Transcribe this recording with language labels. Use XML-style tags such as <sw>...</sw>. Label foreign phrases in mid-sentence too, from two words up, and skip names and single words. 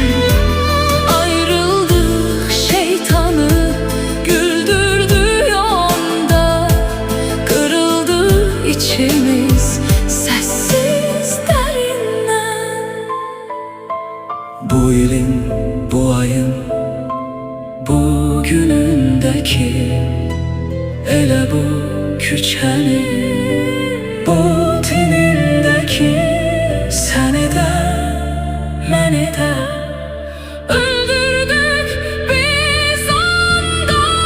<tr>Ayrıldık, şeytanı güldürdü yolda. Kırıldı içimiz sessiz derinden.</tr> <az>Bu ilin, bu ayın, bugünündeki, elə bu küçənin, bu tinindeki, səni də, məni də</az> <tr>Öldürdük biz onda.</tr>